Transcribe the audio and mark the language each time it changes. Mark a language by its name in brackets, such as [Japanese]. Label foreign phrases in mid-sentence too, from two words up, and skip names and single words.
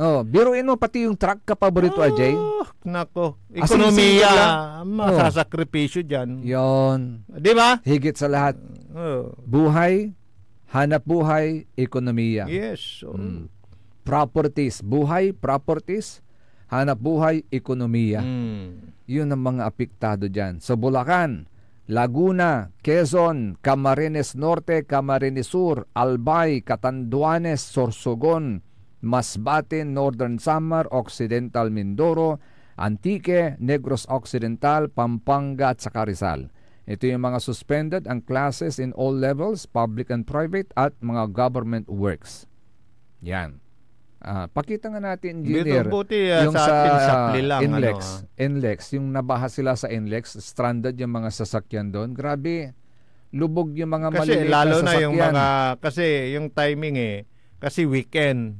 [Filipino] Biruin mo pati yung truck ka paborito, Ajay. Nako. Ekonomiya, masasakripisyo dyan. Yon. Di ba? Higit sa lahat. Buhay, hanap buhay, ekonomiya. Yes. Properties, buhay, properties, hanap buhay, ekonomiya. Yun ang mga apektado dyan. Sa Bulacan, Laguna, Quezon, Camarines Norte, Camarines Sur, Albay, Catanduanes, Sorsogon, Masbate, Northern Samar, Occidental Mindoro, Antique, Negros Occidental, Pampanga at saka Rizal. Ito yung mga suspended ang classes [English] in all levels, public and private [Filipino] at mga [English] government works. [Filipino] Yan. Pakita nga natin, engineer, yung sa NLEX, yung nabaha sila sa NLEX, stranded yung mga sasakyan doon. Grabe, lubog yung mga maliliit na sasakyan. Lalo na yung mga, kasi yung timing kasi weekend.